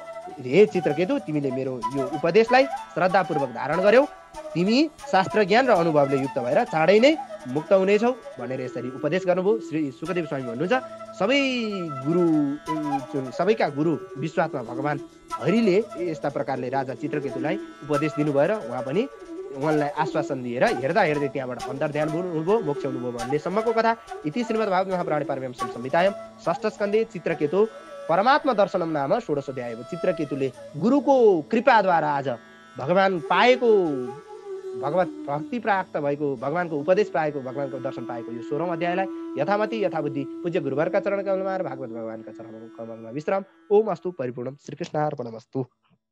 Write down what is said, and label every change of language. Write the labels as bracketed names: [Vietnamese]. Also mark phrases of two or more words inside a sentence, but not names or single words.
[Nepali] हे चित्रकेतु, तिमीले मेरो यो उपदेशलाई श्रद्धापूर्वक धारण गर्यौ, तिमी शास्त्र ज्ञान र अनुभवले युक्त भएर चाँडै नै मुक्त हुनेछौ भनेर यसरी उपदेश गर्नुभयो। श्री सुखदेव स्वामी भन्नुहुन्छ, सबैका गुरु विश्वात्मा भगवान हरिले यस्ता प्रकारले राजा चित्रकेतुलाई उपदेश दिनुभयो र उहाँलाई आश्वासन दिएर हेर्दा हेर्दै त्यहाँबाट अन्तर्ध्यान हुनुभयो, मोक्ष हुनुभयो भन्नेसम्मको कथा। [Sanskrit] इति श्रीमद् भागवत महापुराणे पारमहंस संहितायां षष्ठ स्कन्धे चित्रकेतु परमात्मा दर्शनम नाम षोडशोध्याय [Nepali] चित्रकेतुले गुरुको कृपाद्वारा आज भगवान पाएको, भगवत भक्ति प्राप्त भएको, भगवानको उपदेश पाएको, भगवानको दर्शन पाएको यो 16औं अध्यायलाई यथामति यथाबुद्धि पूज्य गुरुवरका चरण कमलमा र भागवत भगवानका चरण कमलमा विश्राम। [Sanskrit] ओम अस्तु परिपूर्णम। श्रीकृष्णार्पणमस्तु।